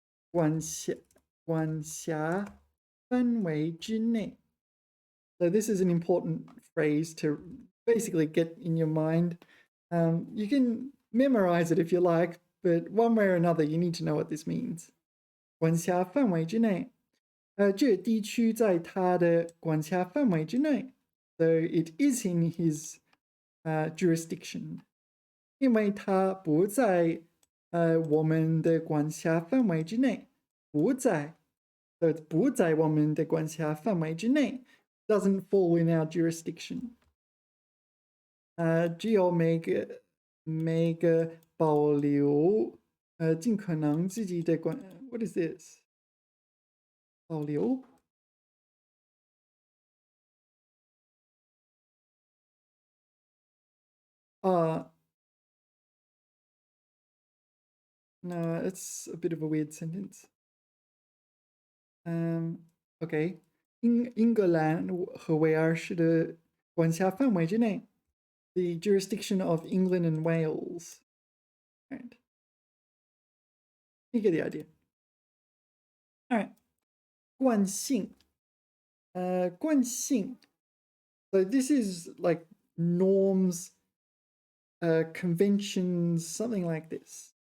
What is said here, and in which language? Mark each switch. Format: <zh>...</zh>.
<zh>管辖范围之内.</zh> <en>So this is an important phrase to basically get in your mind. You can memorize it if you like, but one way or another, you need to know what this means.</en> <zh>管辖范围之内。这地区在他的管辖范围之内。</zh> <en>So it is in his jurisdiction.</en> <zh>因为他不在我们的管辖范围之内。不在我们的管辖范围之内。</zh> <en>Doesn't fall in our jurisdiction.</en> <zh>只有每个保留尽可能自己的</zh> <en>What is this? 保留No, it's a bit of a weird sentence. Okay.</en> <zh>英格兰和威尔士的管辖范围之内。</zh> <en>The jurisdiction of England and Wales. Right. You get the idea. Alright. 惯性.</en> <zh>惯性.</zh> <en>So this is like norms, conventions, something like this.</en>